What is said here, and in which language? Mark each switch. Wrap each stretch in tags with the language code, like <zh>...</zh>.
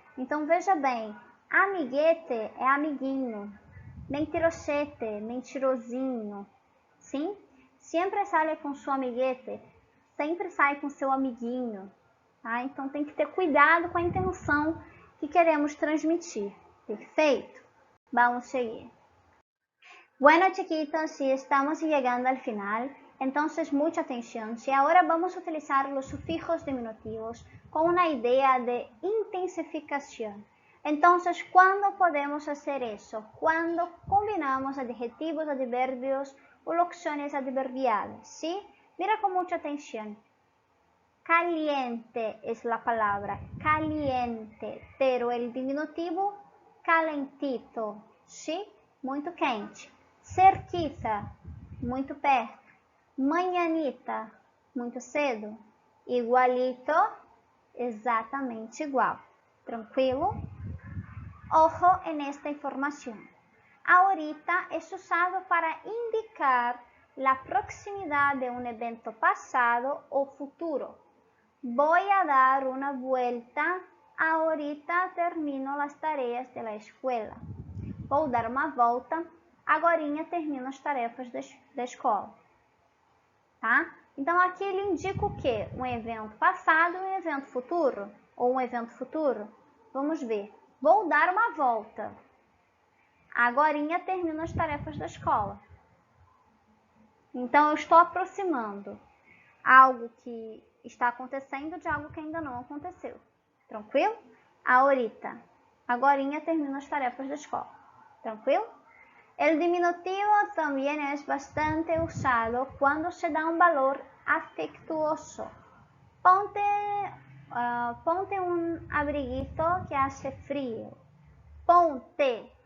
<pt>Então, veja bem, amiguete é amiguinho, mentirosete, mentirosinho, sim? Sempre sai com seu amiguete, sempre sai com seu amiguinho, tá? Então, tem que ter cuidado com a intenção que queremos transmitir, perfeito? Vamos seguir.</pt> <es>Bueno, chiquitos, si estamos llegando al final, entonces mucha atención. Si ahora vamos a utilizar los sufijos diminutivos con una idea de intensificación. Entonces, ¿cuándo podemos hacer eso? Cuando combinamos adjetivos, adverbios o locuciones adverbiales, ¿sí? Mira con mucha atención. Caliente es la palabra, caliente, pero el diminutivo calentito, ¿sí?</es> <pt>Muito quente. Cerquita, muito perto. Manhanita, muito cedo. Igualito, exatamente igual. Tranquilo?</pt> <es>Ojo en esta información. Ahorita es usado para indicar la proximidad de un evento pasado o futuro. Voy a dar una vuelta. Ahorita termino las tareas de la escuela.</es> <pt>Vou dar uma volta. Agorinha termino as tarefas da escola. Tá? Então, aqui ele indica o quê? Um evento passado e um evento futuro? Ou um evento futuro? Vamos ver. Vou dar uma volta. Agorinha termino as tarefas da escola. Então, eu estou aproximando algo que está acontecendo de algo que ainda não aconteceu. Tranquilo? Ahorita. Agorinha termino as tarefas da escola. Tranquilo?</pt> <es>El diminutivo también es bastante usado cuando se da un valor afectuoso. Ponte un abriguito que hace frío. Ponte.</es>